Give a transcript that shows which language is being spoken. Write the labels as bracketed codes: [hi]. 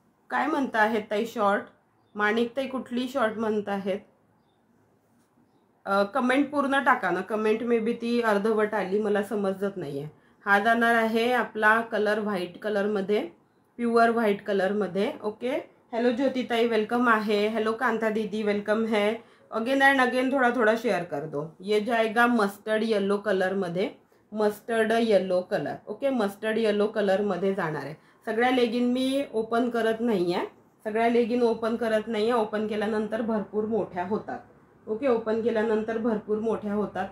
[mr] काय म्हणता आहेत ताई शॉर्ट? माणिकताई कुठली शॉर्ट म्हणत आहेत? कमेंट पूर्ण टाका ना. कमेंट मे बी ती अर्धवट आली, मला समजत नाहीये. हा जाणार आहे आपला कलर व्हाईट कलरमध्ये, प्युअर व्हाईट कलरमध्ये. ओके. हेलो ज्योतिताई, वेलकम आहे. [hi] हेलो कांता दीदी, वेलकम है. अगेन एंड अगेन थोड़ा थोड़ा शेयर कर दो. ये जाएगा मस्टर्ड येलो कलरमध्ये, mustard yellow colour. [mr] Okay, mustard yellow कलरमध्ये जाणार आहे. सगळ्या लेगिन मी ओपन करत नाहीये, सगळ्या लेगिन ओपन करत नाहीये. ओपन केल्यानंतर भरपूर मोठ्या होतात. ओके, ओपन केल्यानंतर भरपूर मोठ्या होतात.